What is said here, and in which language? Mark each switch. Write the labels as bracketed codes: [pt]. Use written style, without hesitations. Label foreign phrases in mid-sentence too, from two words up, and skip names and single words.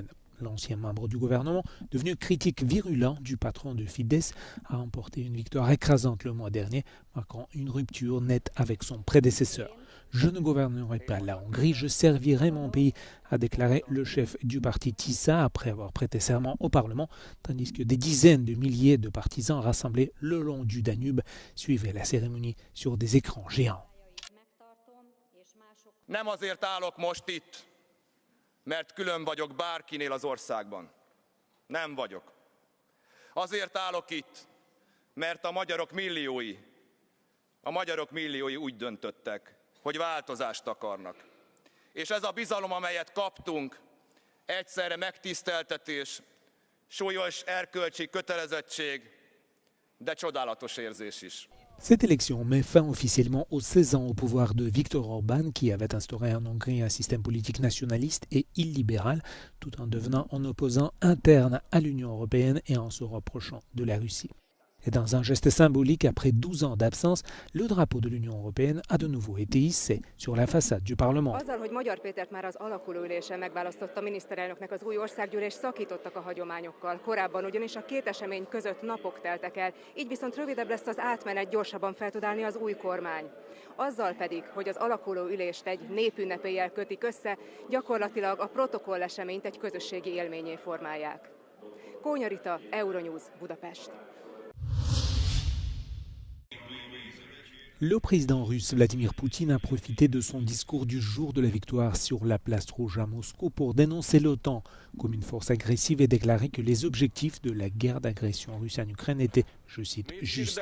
[fr] L'ancien membre du gouvernement, devenu critique virulent du patron de Fidesz, a remporté une victoire écrasante le mois dernier, marquant une rupture nette avec son prédécesseur. « Je ne gouvernerai pas la Hongrie, je servirai mon pays », a déclaré le chef du parti TISA après avoir prêté serment au Parlement, tandis que des dizaines de milliers de partisans rassemblés le long du Danube suivaient la cérémonie sur des écrans géants. [hu] Nem azért állok most itt, mert külön vagyok bárkinél az országban. Nem vagyok. Azért állok itt, mert a magyarok milliói úgy döntöttek, hogy változást akarnak. És ez a bizalom, amelyet kaptunk, egyszerre megtiszteltetés, súlyos erkölcsi kötelezettség, de csodálatos érzés is. [fr] Cette élection met fin officiellement aux 16 ans au pouvoir de Viktor Orban, qui avait instauré en Hongrie un système politique nationaliste et illibéral, tout en devenant un opposant interne à l'Union européenne et en se rapprochant de la Russie. Et dans un geste symbolique, après 12 ans d'absence, le drapeau de l'Union européenne a de nouveau été hissé sur la façade du Parlement. [hu] Azzal, hogy Magyar Pétert már az alakuló ülésen megválasztotta miniszterelnöknek, az új országgyűlés szakítottak a hagyományokkal. Korábban ugyanis a két esemény között napok teltek el, így viszont rövidebb lesz az átmenet, gyorsabban fel tud állni az új kormány. Azzal pedig, hogy az alakuló ülést egy népünnepélyel kötik össze, gyakorlatilag a protokolleseményt egy közösségi élménnyé formálják. Kónya Rita, Euronews, Budapest. [fr] Le président russe Vladimir Poutine a profité de son discours du jour de la victoire sur la place rouge à Moscou pour dénoncer l'OTAN comme une force agressive et déclarer que les objectifs de la guerre d'agression russe en Ukraine étaient, je cite, justes.